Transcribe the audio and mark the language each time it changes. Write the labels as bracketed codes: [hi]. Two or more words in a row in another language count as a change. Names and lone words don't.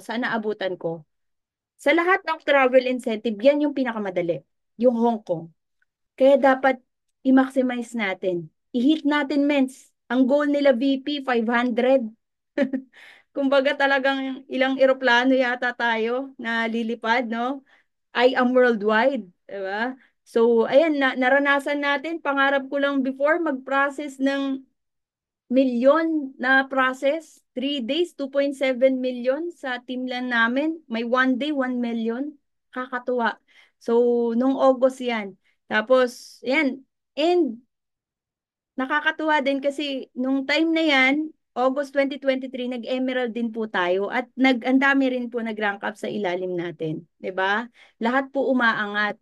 [tl] Sa naabutan ko, sa lahat ng [en] travel incentive, [tl] yan yung pinakamadali. Yung Hong Kong. Kaya dapat i-maximize natin. I-hit natin, mens. Ang goal nila VP, 500. Kumbaga talagang ilang eroplano yata tayo na lilipad, no? [en] I am worldwide, diba? [tl] So, ayan, naranasan natin. Pangarap ko lang before mag-process ng milyon na process. 3 days, 2.7 million sa team lang namin. May [en] one day, [tl] 1 million. Kakatuwa. So, nung August yan. Tapos, yan. And, nakakatuwa din kasi nung time na yan, August 2023, nag-emerald din po tayo at ang dami rin po nag- [en] rank up [tl] sa ilalim natin. 'Di ba? Lahat po umaangat.